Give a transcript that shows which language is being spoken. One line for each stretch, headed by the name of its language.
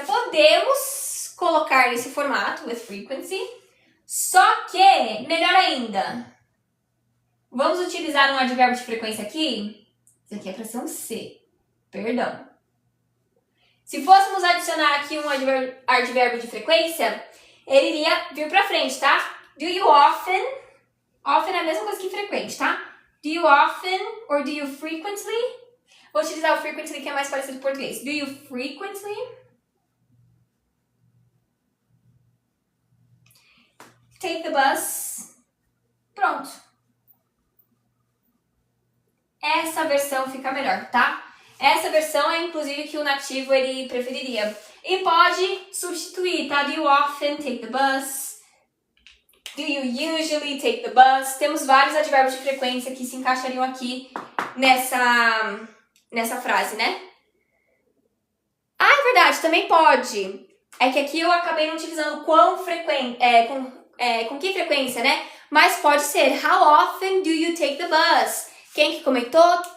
Portuguese: Podemos colocar nesse formato,
English: with frequency,
Portuguese: só que, melhor ainda, vamos utilizar um advérbio de frequência aqui. Isso aqui é para ser um C, perdão. Se fôssemos adicionar aqui um advérbio de frequência, ele iria vir para frente, tá?
English: Do you often?
Portuguese: Often é a mesma coisa que frequente, tá?
English: Do you often or do you frequently?
Portuguese: Vou utilizar o frequently que é mais parecido com o português.
English: Do you frequently take the bus?
Portuguese: Pronto. Essa versão fica melhor, tá? Essa versão é inclusive que o nativo ele preferiria. E pode substituir, tá?
English: Do you often take the bus? Do you usually take the bus?
Portuguese: Temos vários advérbios de frequência que se encaixariam aqui nessa frase, né? Ah, é verdade, também pode. É que aqui eu acabei não utilizando quão frequente, com que frequência, né? Mas pode ser,
English: how often do you take the bus?
Portuguese: Quem que comentou?